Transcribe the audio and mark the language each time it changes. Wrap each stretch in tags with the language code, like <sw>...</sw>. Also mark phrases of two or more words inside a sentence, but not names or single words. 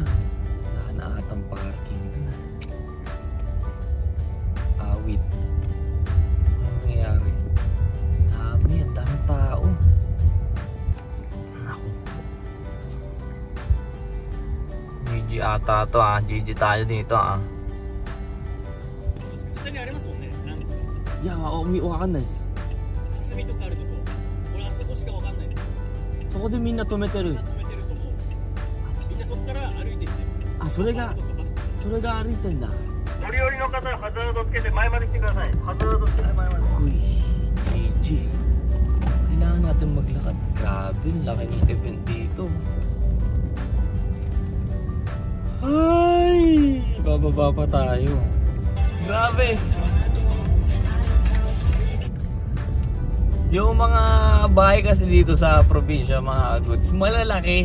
<tl>Wala na atang parking doon ah. Awit. Ano nangyayari? Dami, ang daming tao. GG ata to ah. GG tayo dito ah.</tl> <ja>いや、わかんないです。そこでみんな止めてる。あ、それが歩いてんだ。乗り降りの方はハザードつけて前まで来てください。ハザードつけて前まで。</ja> <tl>GG. Kailangan natin maglakad. Grabe, laki ng event dito. Ay, bababa pa tayo. Grabe. Yung mga bahay kasi dito sa probinsya, mga goods, malalaki.</tl>